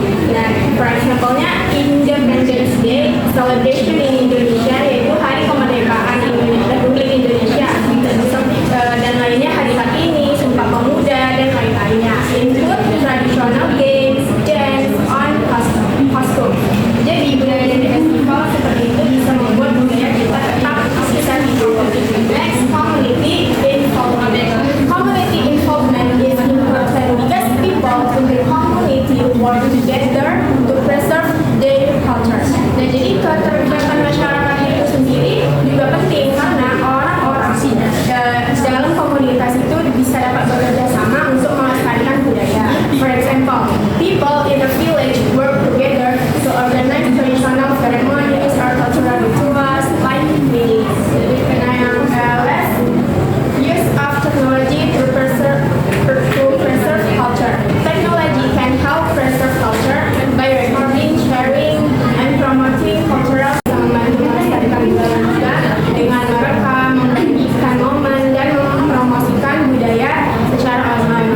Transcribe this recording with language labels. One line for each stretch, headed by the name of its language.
Indonesian: Dan
English: for example-nya
Indonesian: Independence Day celebration in Indonesia, yaitu Hari Kemerdekaan Republik Indonesia, dan lainnya Hari Kartini, Sumpah Pemuda, dan lain-lainnya.
English: Include traditional games, dance, on costume.
Indonesian: Jadi budaya dan festival seperti itu bisa membuat budaya kita tetap bisa hidup.
English: Next, community involvement. Community involvement is important because people in the community work together to preserve their culture.
Indonesian: Nah, jadi keterlibatan masyarakat itu sendiri juga penting karena orang-orang dalam komunitas itu bisa dapat bekerja sama untuk melestarikan budaya.
English: For example, people in a village work together to organize traditional ceremonies or cultural rituals like weddings. Less use of technology to preserve culture. Technology can help preserve culture by recording, sharing, and promoting cultural
Indonesian: membantu melestarikan budaya juga dengan merekam, membagikan momen, dan mempromosikan budaya secara online.